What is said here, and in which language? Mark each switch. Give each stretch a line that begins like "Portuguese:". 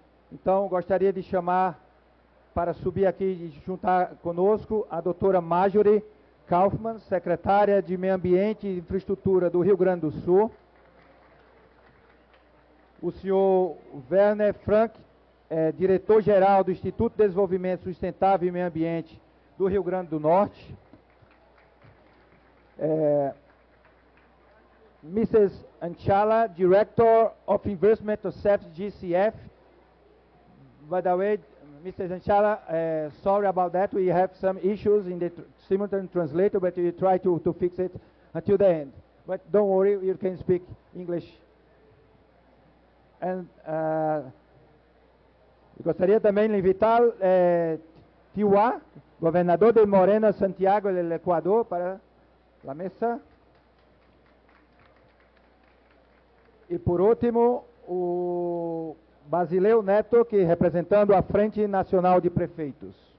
Portuguese: Então, gostaria de chamar para subir aqui e juntar conosco a doutora Marjorie Kaufmann, secretária de Meio Ambiente e Infraestrutura do Rio Grande do Sul. O senhor Werner Frank, diretor-geral do Instituto de Desenvolvimento Sustentável e Meio Ambiente do Rio Grande do Norte.
English: Mrs. Anchala, Director of Investment of GCF. By the way, Mrs. Anchala, sorry about that. We have some issues in the simultaneous translator, but we try to fix it until the end. But don't worry, you can speak English.
Portuguese: And gostaria também de invitar Tiwa, governador de Morena, Santiago, do Equador, para a mesa. E por último, o Basileu Neto, que representando a Frente Nacional de Prefeitos.